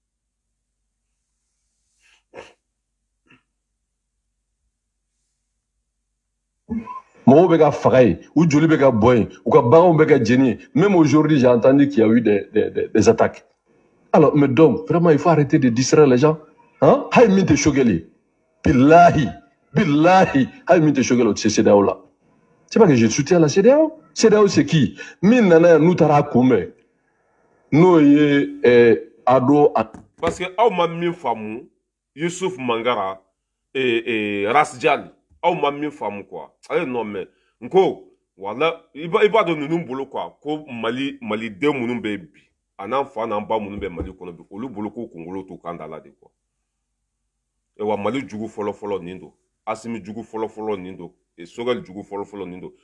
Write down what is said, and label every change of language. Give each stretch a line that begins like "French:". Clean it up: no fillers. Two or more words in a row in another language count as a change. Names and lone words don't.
Bambara: Mɔgɔw bɛ ka faga yen u joli bɛ ka bɔ yen u ka baganw bɛ ka jeni yen
French: même aujourd'hui j'ai entendu qu'il y a eu des attaques alors mais donc vraiment il faut arrêter de distraire les gens hein
Bambara: hay min tɛ Sogɛli billahi hay min tɛ Sogɛli o tɛ se CEDEAO la
French: c'est pas que je soutiens la CEDEAO c'est qui
Bambara: min nana yan n'u taara a kunbɛn n'o ye Ado
French: parce que
Bambara: aw ma min faamu Yusuf Mangara Rasjali aw ma min faamu quoi ayi
French: non mais
Bambara: nko wala i b'a dɔn ninnu bolo quoi ko maliden minnu bɛ bi a n'an fa n'an ba minnu bɛ Mali kɔnɔ bi olu bolo ko kunkolo t'u kan da la de quoi wa Mali jugu fɔlɔ nin don Asimi jugu fɔlɔ nin don Sogɛli jugu fɔlɔ nin don